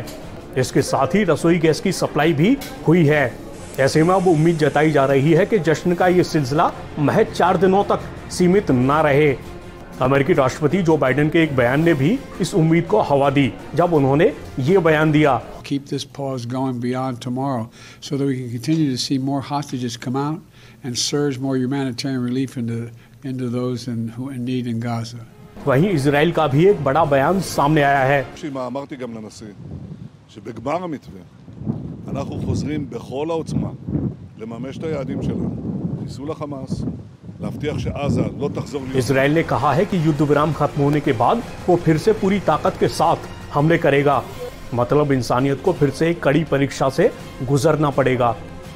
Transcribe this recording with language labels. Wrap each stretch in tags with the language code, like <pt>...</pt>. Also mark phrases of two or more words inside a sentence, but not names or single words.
<hi>इसके साथ ही रसोई गैस की सप्लाई भी हुई है। ऐसे में अब उम्मीद जताई जा रही है कि जश्न का ये सिलसिला महज 4 दिनों तक सीमित ना रहे। अमेरिकी राष्ट्रपति जो बाइडेन के एक बयान ने भी इस उम्मीद को हवा दी, जब उन्होंने ये बयान दिया,</hi> <en>Keep this pause going beyond tomorrow so that we can continue to see more hostages come out and surge more humanitarian relief into those who in need in Gaza.</en> <hi>वहीं इजराइल का भी एक बड़ा बयान सामने आया है।</hi> <he>אמרתי גם לנשיא שבגמר המתווה אנחנו חוזרים בכל העוצמה לממש את היעדים שלנו, חיסול החמאס, להבטיח שעזה לא תחזור להיות।</he> <hi>इजराइल ने कहा है कि युद्ध विराम खत्म होने के बाद वो फिर से पूरी ताकत के साथ हमले करेगा। मतलब इंसानियत को फिर से एक कड़ी परीक्षा से गुजरना पड़ेगा।</hi>